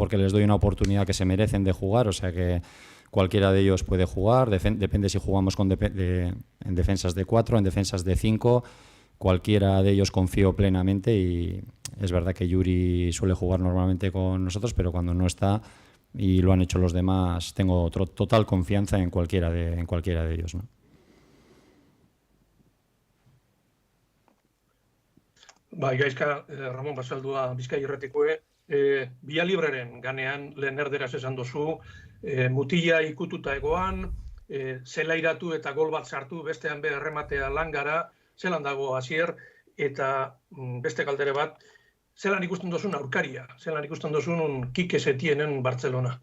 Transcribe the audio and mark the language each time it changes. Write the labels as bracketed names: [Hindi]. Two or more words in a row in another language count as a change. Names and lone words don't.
[Spanish] Porque les doy una oportunidad que se merecen de jugar, o sea que cualquiera de ellos puede jugar, depende si jugamos en defensas de 4, en defensas de 5, cualquiera de ellos confío plenamente, y es verdad que Yuri suele jugar normalmente con nosotros, pero cuando no está y lo han hecho los demás, tengo total confianza en cualquiera de ellos, ¿no? [Basque] Gaizka, Ramon Basaldua Bizkai Irratikoe, Villalibreren ganean lehen erderaz esan duzu, mutila ikututa egoan, zelairatu eta gol bat sartu, bestean be errematea langara, zelan dago Asier, eta beste galdere bat, zelan ikusten duzun aurkaria, zelan ikusten duzun Kike Setienen Barcelona?